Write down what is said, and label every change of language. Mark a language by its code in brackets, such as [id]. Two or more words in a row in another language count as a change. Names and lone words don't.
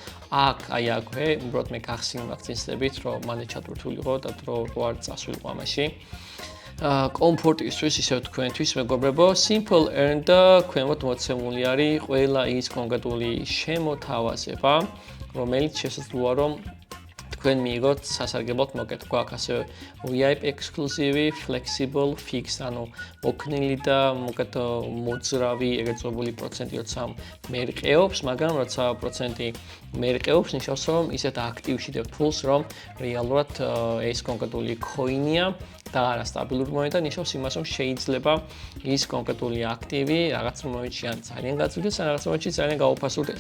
[ka] აქვე, უბრალოდ მე გახსნილ მაგცინსდებით, რომ მალე ჩატვირთულიყო და დრო არ წასულიყო ამაში. კომფორტისთვის ისევ თქვენთვის მეგობრებო, [en] simple earn [ka] და ქვემოთ მოცემული არის ყველა ის კონკრეტული შემოთავაზება, რომელიც შესაძლოა რომ თქვენ მიიღოთ სასარგებლოდ, მოკეთ გვაქვს ასე [en] VIP exclusive, flexible, fixed, [ka] ანუ მოქნილი და მოკეთ მოძრავი ეგრეთ წოდებული პროცენტი როცა მერყეობს, მაგრამ როცა პროცენტი მერყეობს, ნიშნავს რომ ისეთ აქტივში დებთ ფულს, რომ რეალურად ეს კონკრეტული coin-ია და არა სტაბილური მონეტა, ნიშნავს იმას, რომ შეიძლება ის კონკრეტული აქტივი რაღაც მომენტში ან ძალიან გაძლდეს, ან რაღაც მომენტში ძალიან გაუფასურდეს.